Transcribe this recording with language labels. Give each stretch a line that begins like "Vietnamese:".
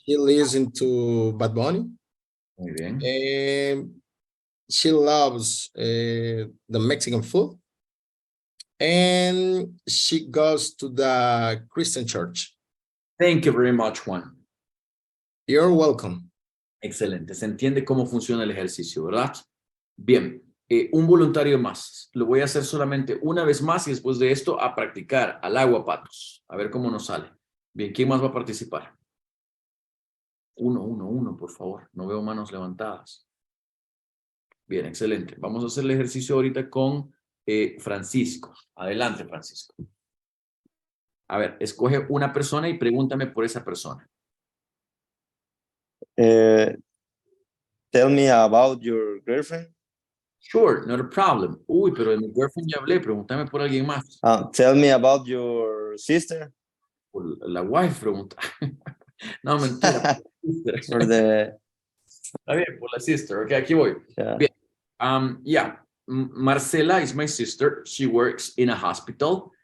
English: She listens to Bad Bunny.
Spanish: muy bien.
English: She loves the Mexican food. And she goes to the Christian church. Thank you very much, Juan. You're welcome. Excelente.
Spanish: Se entiende cómo funciona el ejercicio, ¿verdad? Bien, un voluntario más. Lo voy a hacer solamente una vez más y después de esto a practicar al agua, patos. A ver cómo nos sale. Bien, ¿quién más va a participar? Uno, por favor. No veo manos levantadas. Bien, excelente. Vamos a hacer el ejercicio ahorita con Francisco. Adelante, Francisco. A ver, escoge una persona y pregúntame por esa persona.
English: Tell me about your girlfriend. Sure, not a problem.
Spanish: Uy, pero de mi girlfriend ya hablé. Pregúntame por alguien más.
English: Tell me about your sister.
Spanish: Por la wife, pregunta. No, mentira.
English: For the...
Spanish: Está bien, por la sister. Ok, aquí voy.
English: Yeah.
Spanish: Bien.
English: Yeah. Marcela is my sister. She works in a hospital.